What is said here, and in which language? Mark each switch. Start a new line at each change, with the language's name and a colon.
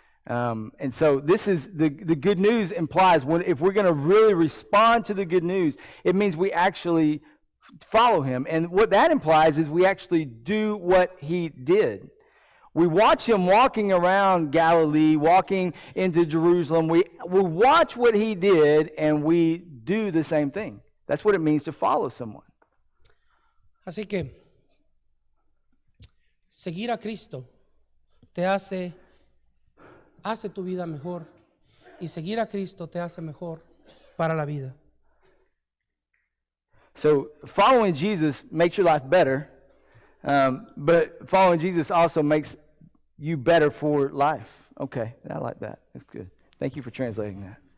English: And so this is the good news implies if we're going to really respond to the good news, it means we actually follow him. And what that implies is we actually do what he did. We watch him walking around Galilee, walking into Jerusalem. We watch what he did and we do the same thing. That's what it means to follow someone.
Spanish: Así que seguir a Cristo te hace tu vida mejor, y seguir a Cristo te hace mejor para la vida.
English: So following Jesus makes your life better, but following Jesus also makes you better for life. Okay, I like that. That's good. Thank you for translating that.